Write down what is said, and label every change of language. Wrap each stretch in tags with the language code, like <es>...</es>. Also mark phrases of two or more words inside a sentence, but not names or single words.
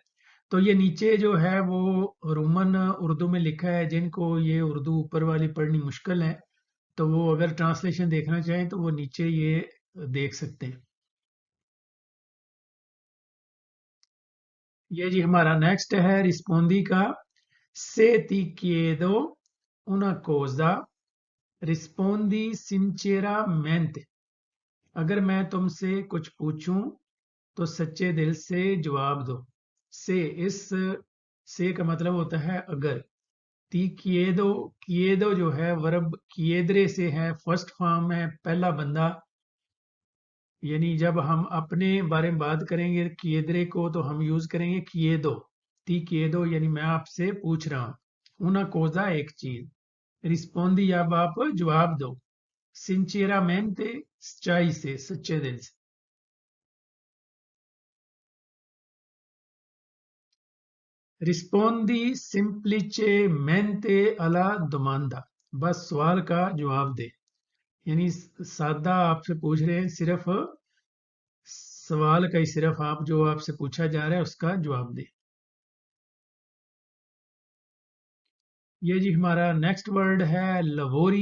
<ur>تو یہ نیچے جو ہے وہ رومن اردو میں لکھا ہے، جن کو یہ اردو اوپر والی پڑھنی مشکل ہے تو وہ اگر ٹرانسلیشن دیکھنا چاہیں تو وہ نیچے یہ دیکھ سکتے ہیں. یہ جی ہمارا نیکسٹ ہے ریسپوندی کا.</ur> <it>se ti chiedo una cosa, rispondi sinceramente।</it> <ur>اگر میں تم سے کچھ پوچھوں تو سچے دل سے جواب دو. سے، اس سے کا مطلب ہوتا ہے اگر.</ur> <it>ti chiedo</it> <ur>جو ہے ورب کیئدرے سے ہے,</ur> <en>first form</en> <ur>ہے، پہلا بندہ. یعنی جب ہم اپنے بارے میں بات کریں گے کیئدرے کو تو ہم یوز کریں گے کیئدو.</ur> <it>ti chiedo</it> <ur>یعنی میں آپ سے پوچھ رہا ہوں.</ur> <it>una cosa</it> <ur>ایک چیز۔ ریسپوندی اب آپ جواب دو. سنچیرامینٹے سچائی سے، سچے دل سے.</ur> <it>rispondi semplicemente alla domanda।</it> <ur>بس سوال کا جواب دے. یعنی سادہ آپ سے پوچھ رہے ہیں، صرف سوال کا ہی صرف آپ جو آپ سے پوچھا جا رہا ہے اس کا جواب دے. یہ جی ہمارا</ur> <en>next word</en> <ur>ہے لووری.</ur>